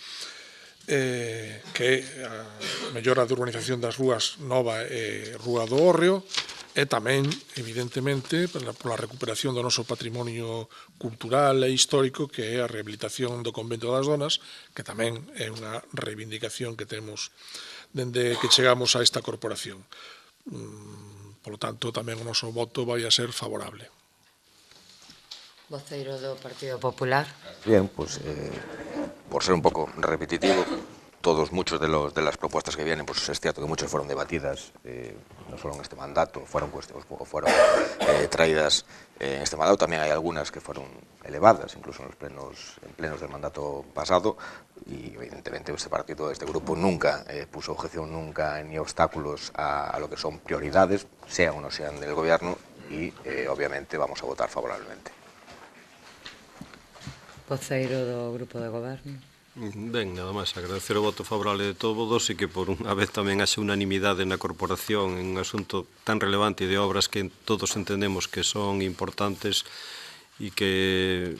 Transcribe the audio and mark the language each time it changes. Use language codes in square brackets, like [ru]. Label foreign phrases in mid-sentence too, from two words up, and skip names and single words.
[gl] que a mellora de urbanización das rúas Nova e Rúa do Hórreo, e tamén, evidentemente, pola recuperación do noso patrimonio cultural e histórico, que é a rehabilitación do convento das Donas, que tamén é unha reivindicación que temos dende que chegamos a esta corporación. Polo tanto, tamén o noso voto vai a ser favorable. Voceiro do Partido Popular. [es] Bien, pues por ser un poco repetitivo, muchos de las propuestas que vienen, pues es cierto que muchas fueron debatidas, no solo en este mandato, fueron traídas en este mandato. También hay algunas que fueron elevadas, incluso en plenos del mandato pasado, y evidentemente este grupo nunca puso objeción nunca ni obstáculos a lo que son prioridades, sean o no sean del gobierno, y obviamente vamos a votar favorablemente. [gl] Voceiro do Grupo de Goberno. Ben, nada máis, agradecer o voto favorable de todos e que por unha vez tamén haxe unanimidade na corporación en un asunto tan relevante de obras que todos entendemos que son importantes e que,